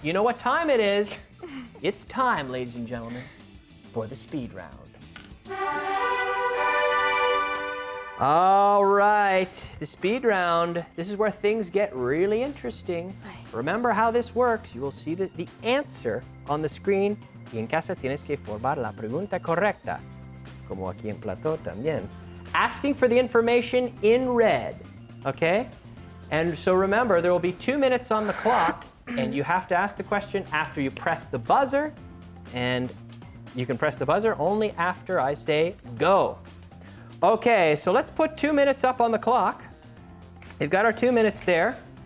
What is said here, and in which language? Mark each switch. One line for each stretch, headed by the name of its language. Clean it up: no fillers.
English: You know what time it is? It's time, ladies and gentlemen, for the speed round. All right, the speed round. This is where things get really interesting. Remember how this works. You will see the answer on the screen.
Spanish: Y en casa tienes que formar la pregunta correcta, como aquí en plató también.
English: Asking for the information in red, okay? And so remember, there will be 2 minutes on the clock, and you have to ask the question after you press the buzzer, and you can press the buzzer only after I say go. Okay, so let's put 2 minutes up on the clock. We've got our 2 minutes there.